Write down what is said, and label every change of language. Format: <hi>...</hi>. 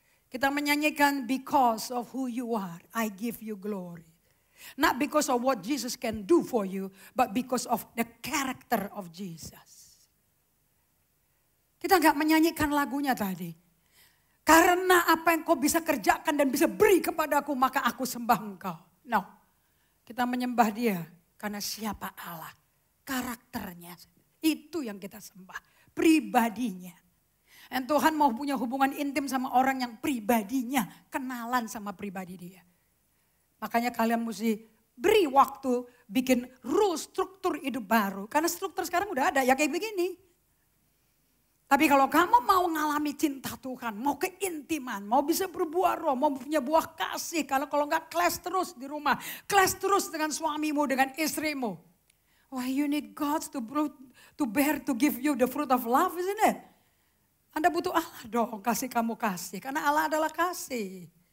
<id>Kita menyanyikan</id> <en>because of who you are, I give you glory. Not because of what Jesus can do for you, but because of the character of Jesus.</en> <id>Kita gak menyanyikan lagunya tadi. Karena apa yang kau bisa kerjakan dan bisa beri kepadaku, maka aku sembah engkau. No, kita menyembah dia karena siapa Allah. Karakternya, itu yang kita sembah. Pribadinya. Dan Tuhan mau punya hubungan intim sama orang yang pribadinya. Kenalan sama pribadi dia. Makanya kalian mesti beri waktu bikin rules, struktur hidup baru. Karena struktur sekarang udah ada, ya kayak begini. Tapi kalau kamu mau mengalami cinta Tuhan, mau keintiman, mau bisa berbuah roh, mau punya buah kasih. Kalau enggak clash terus di rumah, clash terus dengan suamimu, dengan istrimu.</id> <en>Why you need God to bear, to give you the fruit of love, isn't it?</en> <id>Anda butuh Allah dong, kasih kamu kasih. Karena Allah adalah kasih.</id>